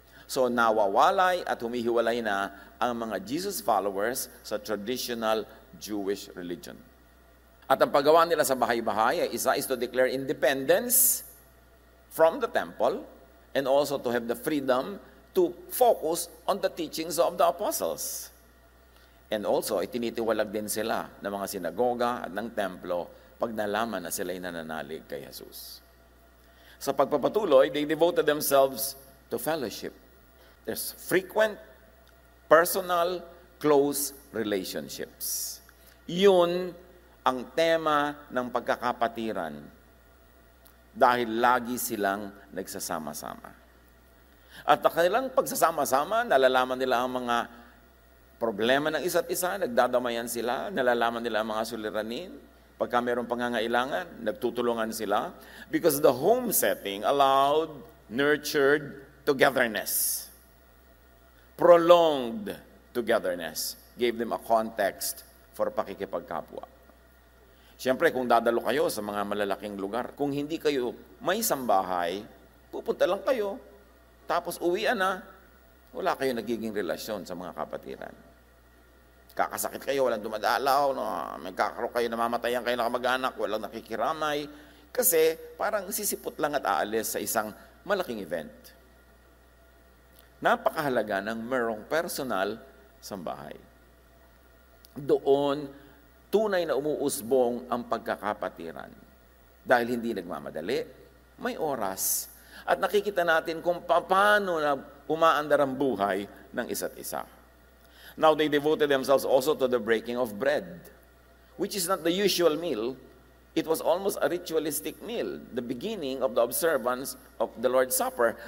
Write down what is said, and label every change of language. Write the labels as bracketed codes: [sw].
[tl] So nawawalay at humihiwalay na ang mga Jesus followers sa traditional Jewish religion. At ang paggawa nila sa bahay-bahay ay isa [en] is to declare independence from the temple and also to have the freedom to focus on the teachings of the apostles. And also, [tl] itinitiwalag din sila ng mga sinagoga at ng templo pag nalaman na sila'y nananalig kay Jesus. Sa pagpapatuloy, [en] they devoted themselves to fellowship. There's frequent, personal, close relationships. [tl] Yun ang tema ng pagkakapatiran dahil lagi silang nagsasama-sama. At ang kanilang pagsasama-sama, nalalaman nila ang mga problema ng isa't isa, nagdadamayan sila, nalalaman nila ang mga suliranin. Pagka mayroong pangangailangan, nagtutulungan sila. [en] Because the home setting allowed, nurtured togetherness. Prolonged togetherness. Gave them a context for pakikipagkapwa. [tl] Siyempre, kung dadalo kayo sa mga malalaking lugar, kung hindi kayo may sambahay, pupunta lang kayo. Tapos uwian na, wala kayong nagiging relasyon sa mga kapatiran. Kakasakit kayo, walang dumadalaw, no? May kakaroon kayo, namamatayan kayo na kamag-anak, walang nakikiramay. Kasi parang sisipot lang at aalis sa isang malaking event. Napakahalaga ng merong personal sambahay. Doon, tunay na umuusbong ang pagkakapatiran. Dahil hindi nagmamadali, may oras. At nakikita natin kung paano na umaandar ang buhay ng isa't isa. [en] Now they devoted themselves also to the breaking of bread, which is not the usual meal. It was almost a ritualistic meal, the beginning of the observance of the Lord's Supper.